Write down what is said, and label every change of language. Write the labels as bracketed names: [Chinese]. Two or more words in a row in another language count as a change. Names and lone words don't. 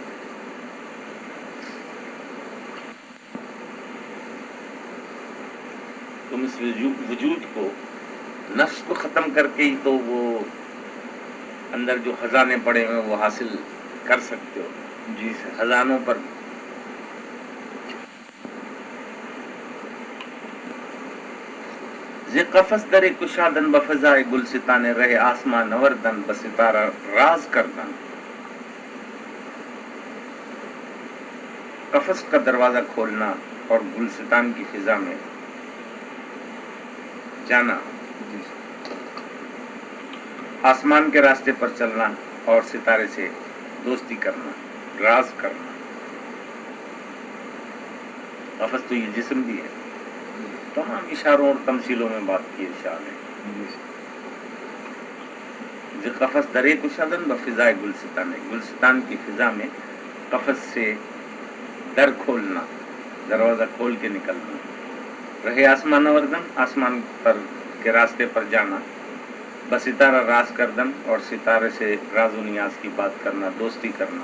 [Urdu] تم اس وجود کو، نفس کو ختم کر کے ہی تو وہ اندر جو خزانے پڑے ہوئے وہ حاصل کر سکتے ہو. جی سر. خزانوں پر [Persian] ز قفس در کشادن بفضائے گلستان، رہے آسمان نوردن بستارہ راز کردن. [Urdu] قفس کا دروازہ کھولنا اور گلستان کی فضا میں جانا، جی سر. آسمان کے راستے پر چلنا اور ستارے سے دوستی کرنا، راز کرنا. قفس تو یہ جسم بھی ہے. تمام اشاروں اور تمثیلوں میں بات کی ارشاد ہے. جی سر. [Persian] ز قفس در کشادن بفضائے گلستان، [Urdu] گلستان کی فضا میں قفس سے در کھولنا، دروازہ کھول کے نکلنا. [Persian] رہے آسمان نوردن، [Urdu] آسمان پر کے راستے پر جانا. [Persian] بستارہ راز کردن، [Urdu] اور ستارے سے راز و نیاز کی بات کرنا، دوستی کرنا.